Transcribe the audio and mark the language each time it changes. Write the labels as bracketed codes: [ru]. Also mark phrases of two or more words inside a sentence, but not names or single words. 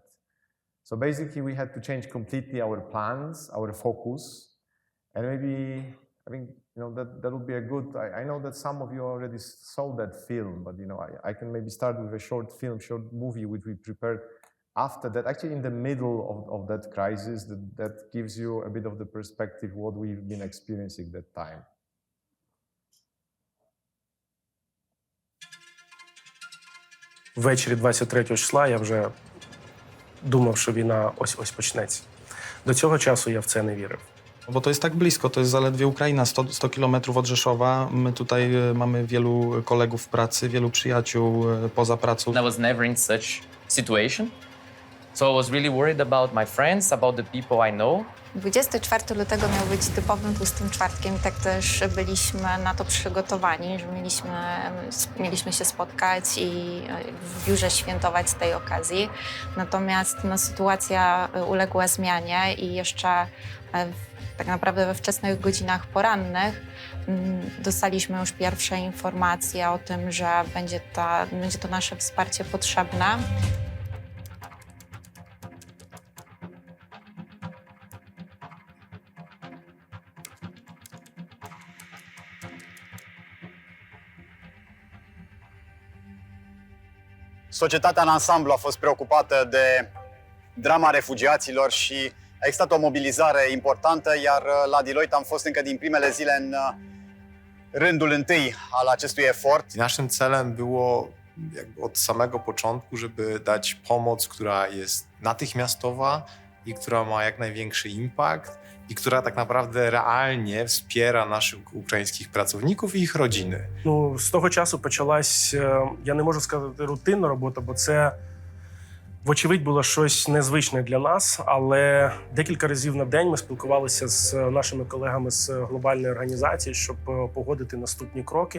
[en] So basically, we had to change completely our plans, our focus, and maybe, I think, that would be a good. I know that some of you already saw that film, but I can maybe start with a short movie which we prepared after that, actually in the middle of that crisis. That gives you a bit of the perspective what we've been experiencing that time. [uk] Ввечері 23 числа я вже думав, що війна ось почнеться. До цього часу я в це не вірив. [pl] Bo to jest tak blisko, to jest zaledwie Ukraina, 100 kilometrów od Rzeszowa. My tutaj mamy wielu kolegów w pracy, wielu przyjaciół poza pracą. [en] I was never in such situation. So I was really worried about my friends, about the people I know. [pl] 24 lutego miał być typowym tłustym czwartkiem i tak też byliśmy na to przygotowani, że mieliśmy się spotkać i w biurze świętować z tej okazji. Natomiast sytuacja uległa zmianie i jeszcze tak naprawdę we wczesnych godzinach porannych dostaliśmy już pierwsze informacje o tym, że będzie to nasze wsparcie potrzebne. [ro] Societatea în ansamblu a fost preocupată de drama refugiaților și a existat o mobilizare importantă, iar la Deloitte am fost încă din primele zile în rândul întâi al acestui efort. [pl] Naszym celem było jakby od samego początku, żeby dać pomoc, która jest natychmiastowa i która ma jak największy impact i która tak naprawdę realnie wspiera naszych ukraińskich pracowników i ich rodziny. [uk] З того часу почалась, я не можу сказати, рутинна робота, бо це, вочевидь, було щось незвичне для нас, але декілька разів на день ми спілкувалися з нашими колегами з глобальної організації, щоб погодити наступні кроки.